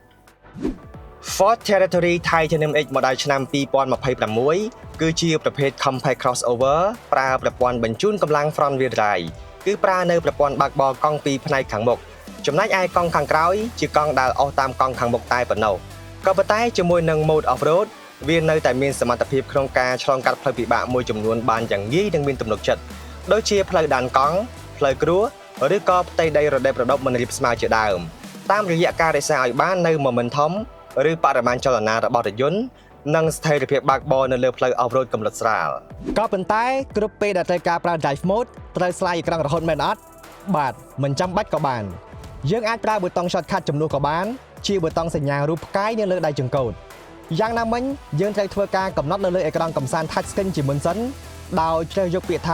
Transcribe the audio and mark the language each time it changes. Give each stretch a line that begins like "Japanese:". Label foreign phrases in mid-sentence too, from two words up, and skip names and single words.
Khmer: Ford Territory Titanium X Model ឆ្នាំ2026គឺជាប្រភេទ
English: Compact Crossover
Khmer: ប្រើប្រព័ន្ធបញ្ជូនកម្លាំង
English: Front Wheel Drive
Khmer: គឺប្រើនៅប្រព័ន្ធបើកបរកង់ពីរផ្នែកខាងមុខចំណែកឯកង់ខាងក្រោយជាកង់ដែលអស់តាមកង់ខាងមុខតែប៉ុណ្ណោះក៏ប៉ុន្តែជាមួយនឹង
English: Mode Off-road
Khmer: វានៅតែមានសមត្ថភាពក្នុងការឆ្លងកាត់ផ្លូវពិបាកមួយចំនួនបានយ៉ាងងាយនិងមានទំនុកចិត្តដូចជា ផ្លូវដានកង់ផ្លូវគ្រួឬក៏ផ្ទៃដីរដេបរដប់មិនរាបស្មើជាដើមតាមរយៈការរក្សាឲ្យបាននៅ momentum ឬបរិមាណចលនារបស់រថយន្តនិងស្ថិរភាពបើកបរនៅលើផ្លូវ off-road កម្រិតស្រាលក៏ប៉ុន្តែគ្រប់ពេលដែលត្រូវការប្រើ
English: drive mode
Khmer: ត្រូវស្លាយអេក្រង់រហូតមែន អត់បាទមិនចាំបាច់ក៏បានយើងអាចប្រើប៊ូតុង shortcut ជំនួសក៏បានជាប៊ូតុងសញ្ញារូបផ្កាយនៅលើដៃចង្កូតយ៉ាងណាមិញយើងត្រូវធ្វើការកំណត់នៅលើអេក្រង់កំសាន្ត
English: touch screen
Khmer: ជាមុនសិនដោយជ្រើសយកពាក្យថា